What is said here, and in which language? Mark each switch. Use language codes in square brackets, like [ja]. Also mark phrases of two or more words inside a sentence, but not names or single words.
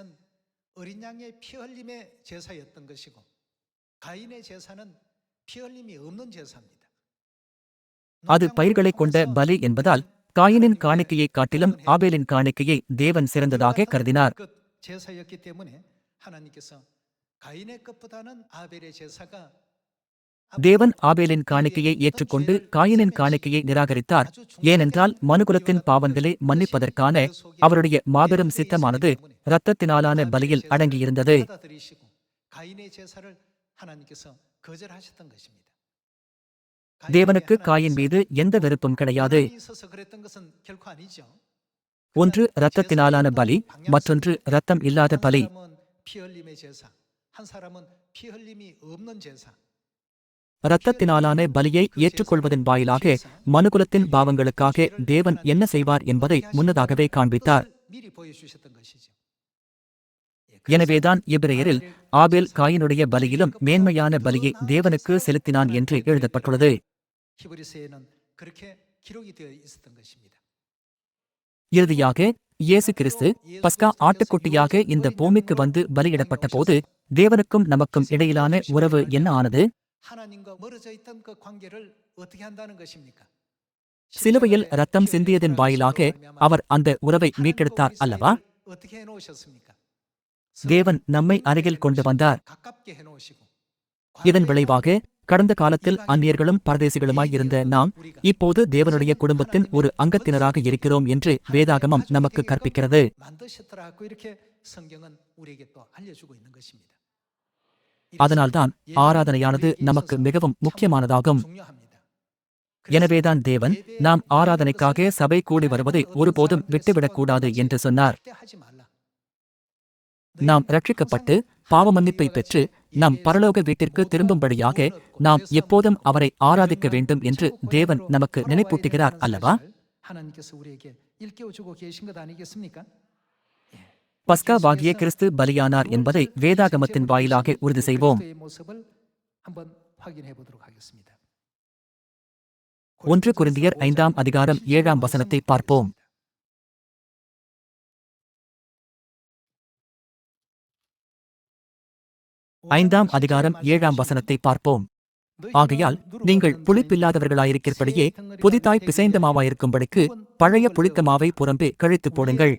[ta] அது பயிர்களைக் கொண்ட பலி என்பதால் காயினின் காணிக்கையை காட்டிலும் ஆபேலின் காணிக்கையை தேவன் சிறந்ததாக கருதினார். [ko] 가인의 것보다는 아벨의 제사가 [ta] தேவன் ஆபேலின் காணிக்கையை ஏற்றுக்கொண்டு காயினின் காணிக்கையை நிராகரித்தார். ஏனென்றால் மனுகுலத்தின் பாவங்களை மன்னிப்பதற்கான அவருடைய மாபெரும் சித்தமானது இரத்தத்தினாலான பலியில் அடங்கியிருந்தது. [ko] 받아들이시고 가인의 제사를 하나님께서 거절하셨던 것입니다. [ta] தேவனுக்கு காயின் மீது எந்த வெறுப்பும் கிடையாது. [ko] 하나님이 있어서 그랬던 것은 결코 아니죠. [ta] ஒன்று இரத்தத்தினாலான பலி, மற்றொன்று இரத்தம் இல்லாத [ko] 한 [ta] பலி. [ko] 사람은 피 흘림의 제사, 한 사람은 피 흘림이 없는 제사. [ta] இரத்தத்தினாலான பலியை ஏற்றுக்கொள்வதன் வாயிலாக மனுகுலத்தின் பாவங்களுக்காக தேவன் என்ன செய்வார் என்பதை முன்னதாகவே காண்பித்தார். [ko] 미리 보여주셨던 것이죠. [ta] எனவேதான் எபிரேயரில் ஆபேல் காயினுடைய பலியிலும் மேன்மையான பலியை தேவனுக்கு செலுத்தினான் என்று எழுதப்பட்டுள்ளது. [ko] 히브리서에는 그렇게 기록이 되어 있었던 것입니다. [ta] இறுதியாக இயேசு கிறிஸ்து பஸ்கா ஆட்டுக்குட்டியாக இந்த பூமிக்கு வந்து பலியிடப்பட்ட போது தேவனுக்கும் நமக்கும் இடையிலான உறவு என்ன ஆனது? [ko] 하나님과 멀어져 있던 그 관계를 어떻게 한다는 것입니까? [ta] சிலுவையில் இரத்தம் சிந்தியதன் வாயிலாக அவர் அந்த உறவை மீட்டெடுத்தார் அல்லவா? [ko] 어떻게 해놓으셨습니까? [ta] தேவன் நம்மை அருகில் கொண்டு வந்தார். [ko] 가깝게 해놓으시고 [ta] இதன் விளைவாக கடந்த காலத்தில் அந்நியர்களும் பரதேசிகளுமாய் இருந்த நாம் இப்போது தேவனுடைய குடும்பத்தின் ஒரு அங்கத்தினராக இருக்கிறோம் என்று வேதாகமம் நமக்கு கற்பிக்கிறது. [ko] 만드셨더라고 이렇게 성경은 우리에게 또 알려주고 있는 것입니다. [ta] அதனால்தான் ஆராதனையானது நமக்கு மிகவும் முக்கியமானதாகும். [ko] 중요합니다. [ta] எனவேதான் தேவன் நாம் ஆராதனைக்காக சபை கூடி வருவதை ஒருபோதும் விட்டுவிடக்கூடாது என்று சொன்னார். [ko] 하지 말라. [ta] நாம் ரட்சிக்கப்பட்டு பாவமன்னிப்பை பெற்று நம் பரலோக வீட்டிற்கு திரும்பும்படியாக நாம் எப்போதும் அவரை ஆராதிக்க வேண்டும் என்று தேவன் நமக்கு நினைப்பூட்டுகிறார் அல்லவா? [ko] 하나님께서 우리에게 일깨워주고 계신 것 아니겠습니까? [ta] பஸ்காவாகிய கிறிஸ்து பலியானார் என்பதை வேதாகமத்தின் வாயிலாக உறுதி செய்வோம். [ko] 그리스도의 모습을 한번 확인해 보도록 하겠습니다. [ta] 1 கொரிந்தியர் 5ஆம் அதிகாரம் 7ஆம் வசனத்தை பார்ப்போம். ஐந்தாம் அதிகாரம் 7ஆம் வசனத்தை பார்ப்போம். ஆகையால் நீங்கள் புளிப்பில்லாதவர்களாயிருக்கிறபடியே புதிதாய் பிசைந்த மாவாயிருக்கும்படிக்கு பழைய புளித்த மாவை புறம்பே கழித்துப் போடுங்கள்.